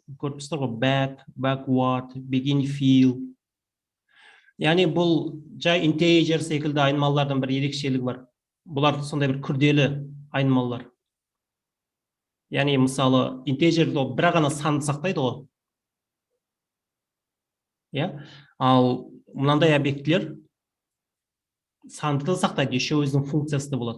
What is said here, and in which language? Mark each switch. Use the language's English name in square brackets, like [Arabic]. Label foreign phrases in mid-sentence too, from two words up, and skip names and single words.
[Kazakh] Көріп тұрсыздар ғой, [English] back, backward, begin, fill. [Kazakh] Яғни бұл жай integer секілді айнымалылардан бір ерекшелігі бар. Бұлар сондай бір күрделі айнымалылар. Яғни мысалы integer бір ғана санды сақтайды ғой. Ал мынандай объектілер санды да сақтайды, еще өзінің функциясы да болады.